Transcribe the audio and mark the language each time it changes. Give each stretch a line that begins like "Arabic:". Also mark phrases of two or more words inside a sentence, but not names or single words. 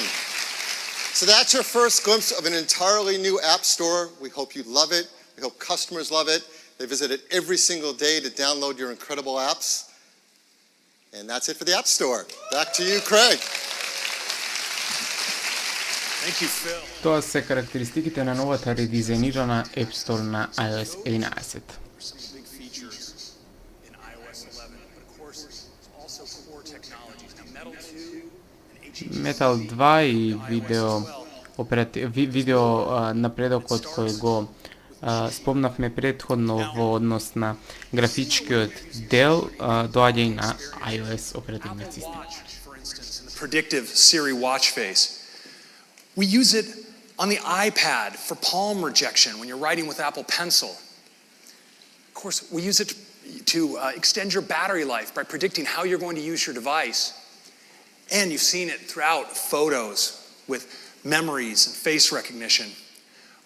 English: So that's your first glimpse of an entirely new app store. We hope you love it. We hope customers love it. They visit it every single day to download your incredible apps. And that's it for the App Store. Back to you, Craig. Thank you, Phil.
Macedonian: Тоа се карактеристиките на новата редизајнирана App Store на iOS 11. Metal 2 и видео напредокот кој го спомнавме претходно во однос на графичкиот дел доаѓа и на iOS оперативна система.
English: Predictive Siri watch face. We use it on the iPad for palm rejection when you're writing with Apple Pencil. Of course, we use it to extend your battery life by predicting how you're going to use your device. And you've seen it throughout photos with memories and face recognition.